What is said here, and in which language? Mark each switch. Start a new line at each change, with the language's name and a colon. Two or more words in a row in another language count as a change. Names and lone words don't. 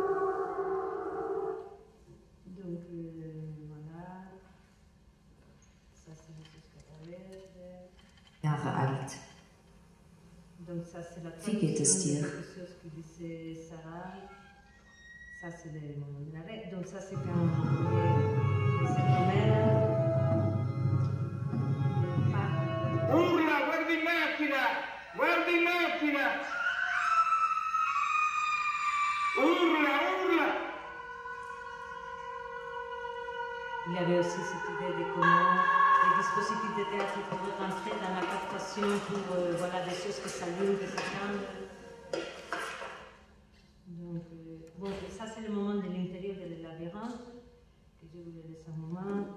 French: Donc voilà.
German: Jahre alt.
French: Donc ça c'est la
German: Wie geht es dir?
French: chose que disait Sarah. Ça c'est le moment de l'arrêt. Donc ça c'est quand les enfermeras.
Italian: Urla, guarda in macchina! Guarda in macchina! Urla, urla!
French: Il y avait aussi cette idée de comment les dispositifs de théâtre pouvaient rentrer dans la captation pour voilà, des choses qui s'allument, qui s'étendent. Donc, bon, ça c'est le moment de l'intérieur de la labyrinthe, que je voulais laisser un moment.